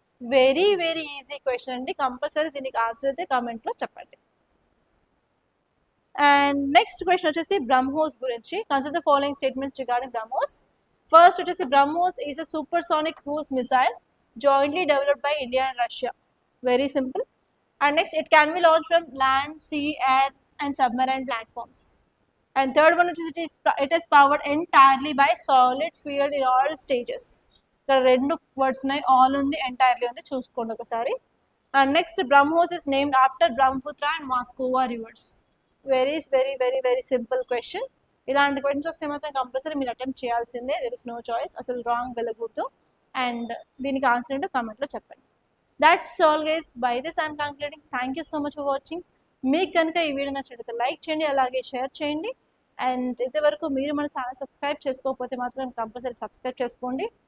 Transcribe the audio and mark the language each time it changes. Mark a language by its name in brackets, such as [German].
[Telugu] Very very easy question అండి, compulsory దీనికి answer అయితే కామెంట్లో చెప్పండి. [English] and next question [Telugu] వచ్చేసి [English] BrahMos [Telugu] గురించి. [English] Consider the following statements regarding BrahMos. First [Telugu] వచ్చేసి [English] BrahMos is a supersonic cruise missile jointly developed by India and Russia. Very simple. And next, it can be launched from land, sea, air and submarine platforms. And third one, it is powered entirely by solid fuel in all stages. There are 2 words [Telugu] ఉన్నాయి, [English] all [Telugu] ఉంది, [English] entirely ఉంది, [Telugu] చూసుకోండి ఒకసారి. [English] And next, BrahMos is named after Brahmaputra and Moskova rivers. Very very simple question. [Telugu] ఇలాంటి questions వస్తే మాత్రం compulsory మీరు attempt చేయాల్సిందే, [English] there is no choice. [Telugu] అసలు రాంగ్ వెళ్ళకూడదు. అండ్ దీనికి ఆన్సర్ ఏంటో కామెంట్లో చెప్పండి. [English] That's all guys, by this I'm concluding. Thank you so much for watching. [Telugu] మీకు కనుక ఈ వీడియో నచ్చినట్లయితే లైక్ చేయండి, అలాగే షేర్ చేయండి. అండ్ ఇంతవరకు మీరు మన ఛానల్ సబ్స్క్రైబ్ చేసుకోకపోతే మాత్రం కంపల్సరీ సబ్స్క్రైబ్ చేసుకోండి.